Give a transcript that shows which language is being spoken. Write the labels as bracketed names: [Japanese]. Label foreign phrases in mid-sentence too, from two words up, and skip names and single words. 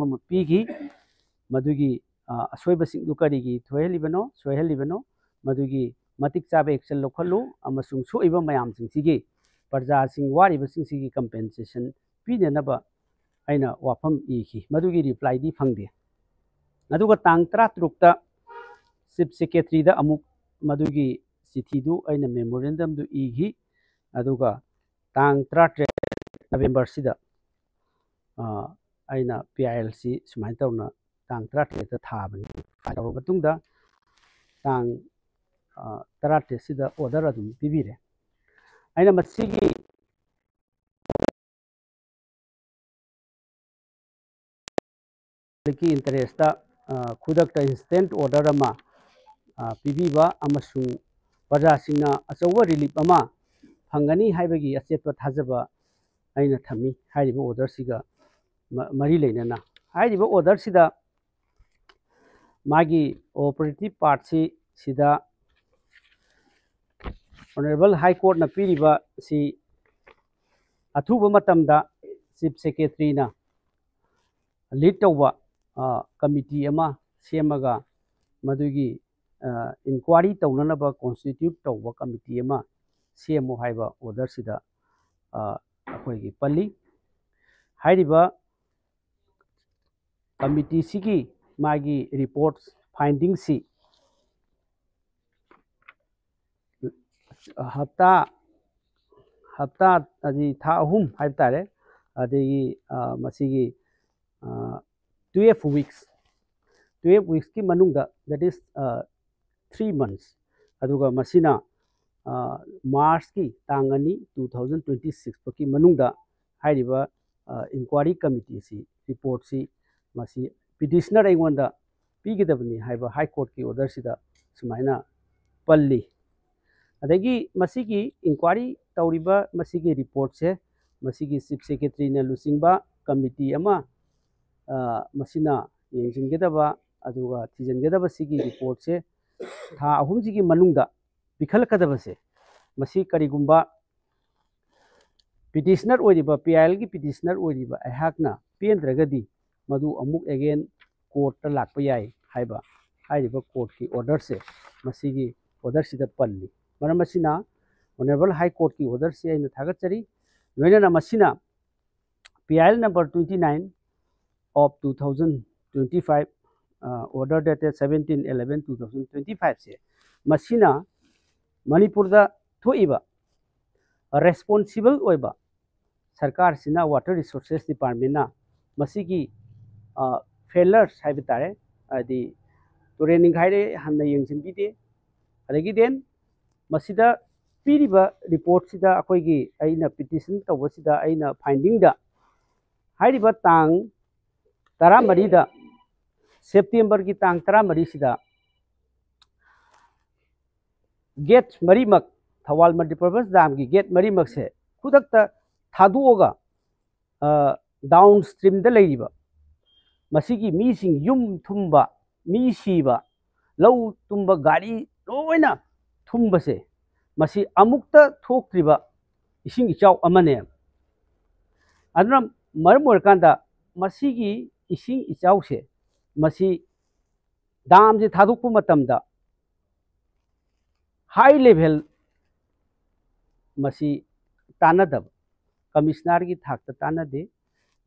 [Manipuri] अमा पीगी मदुगी असोइबसिंगदु करिगी थोयहलिबनो सोयहलिबनो मदुगी मतिक चाबे एक्शन लौखलु अमसुंग सोइबा मयामसिंग सिगी प्रजा सिंग वारिबसिंग सिगी कंपेंसेशन पीननबा आइना वाफम इखी मदुगी रिप्लाई दी फंगदे अदुगा तांग 13 ता [English] chief secretary [Manipuri] दा अमुक मदुगी चिठी दु आइना मेमोरेंडम दु इखी अदुगा तांग 13 नवंबर सिदा आइना PILC सुमाइन तौना तांग 13 ता थाबनी फाइल मतुंगदा तांग 13 सिदा ऑर्डर अदुम पिबिरे आइना मसिगी की इंटरेस्ट खुदक [English] instant order [Manipuri] अमा पीबीबा अमसुंग प्रजासिंगना अचौबा रिलीफ अमा फंगनी हाइबगी अचेतवा थाजबा आइना थमी हाइरिबा ऑर्डर सिगा मरी लेना हाइरिबा ऑर्डर सिदा मागी [English] operative part [Manipuri] सिदा [English] honourable High Court [Manipuri] ना पीरिबा सी अथुबा मतमदा [English] chief secretary [Manipuri] ना लीड तौबा कमिटी अमा सेमगा मदुगी इंक्वायरी तौननबा कॉन्स्टिट्यूट तौबा कमिटी अमा सेमो हाइबा ऑर्डर सिदा अखोइगी पल्ली हाइरिबा कमिटी सिगी मागी [English] report finding [Manipuri] सी हफ्ता हफ्ता अजी था अहुम हाइब तारे अदगी मसिगी [English] 12 weeks [Manipuri] की मनुंगदा [English] that is 3 months [Manipuri] अदुगा मसिना मार्च की तांगनी 2026 पकी मनुंगदा हाइरिबा इंक्वायरी कमिटी सी रिपोर्ट सी मसी पिटिशनर एंगोंदा पीगदबनी हाइबा हाई कोर्ट की ऑर्डर सिदा सुमाइना पल्ली अदगी मसिगी इंक्वायरी तौरिबा मसिगी रिपोर्ट से मसिगी [English] chief secretary [Manipuri] ने लुचिंगबा कमिटी अमा मसिना येंजिनगदबा अदुगा थिजनगदबा सिगी रिपोर्ट से था अहुम सिगी मनुंगदा पिखलकदबा से मसी करिगुंबा पिटिशनर ओइरिबा PIL की पिटिशनर ओइरिबा अहाकना पेंद्रगदी मधु अमुक अगेन कोर्ट ता लाकपा याय हाइबा हाइरिबा कोर्ट की ऑर्डर से मसिगी ऑर्डर सिदा पल्ली मरम मसिना [English] honourable High Court [Manipuri] की ऑर्डर से आइना थागतचरी लोइना मसिना PIL नंबर [English] 29 of 2025 order dated 17/11/2025 [Manipuri] से मसिना मणिपुर दा थोइबा रेस्पॉन्सिबल ओइबा सरकार सिना वाटर रिसोर्सेस डिपार्टमेंट ना मसिगी फेलर्स हाइबे तारे अदि तुरेनिंग हाइरे हन्ना यंगसिन बिदे अदगी देन मसिदा पीरिबा रिपोर्ट सिदा अखोइगी आइना पिटिशन तौबसिदा आइना फाइंडिंग दा हाइरिबा तांग 13 दा सेप्टेम्बर की तांग 13 सिदा गेट मरीमक थवाल [English] multipurpose dam [Manipuri] की गेट मरीमक से खुदकता थादुओगा डाउन स्ट्रीम दा लेरिबा मसिगी मीसिंग युम थुम्बा मी सीबा लौ तुम्बा गाड़ी लोइना थुम्बसे मसी अमुक्ता थोक्त्रिबा इसिंग इचाउ अमने अदना मरम ओरकांदा मसिगी इसिंग इचाउ से मसी दाम जे थादुकपु मतमदा [English] high level [Manipuri] मसी तानदब कमिश्नर की थाकता तानदे